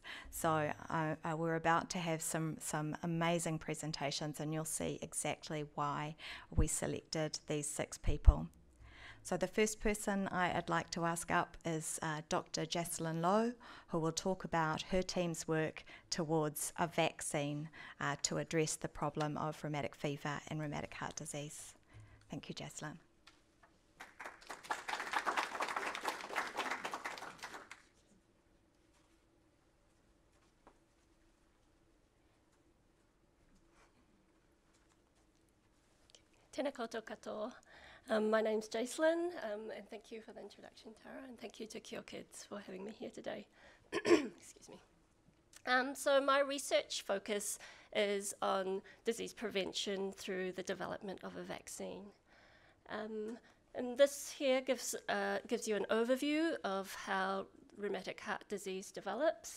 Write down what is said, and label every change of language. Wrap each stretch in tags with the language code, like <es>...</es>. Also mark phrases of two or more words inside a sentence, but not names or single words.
<en>So we're about to have some amazing presentations, and you'll see exactly why we selected these 6 people. So the first person I'd like to ask up is Dr. Jessalyn Lowe, who will talk about her team's work towards a vaccine to address the problem of rheumatic fever and rheumatic heart disease. Thank you, Jessalyn.</en> <mi>Tēnā katoa.</mi> <en>My name's Jessalyn, and thank you for the introduction, Tara, and thank you to Kia Kids for having me here today. Excuse me. So my research focus is on disease prevention through the development of a vaccine. And this here gives you an overview of how rheumatic heart disease develops.</en>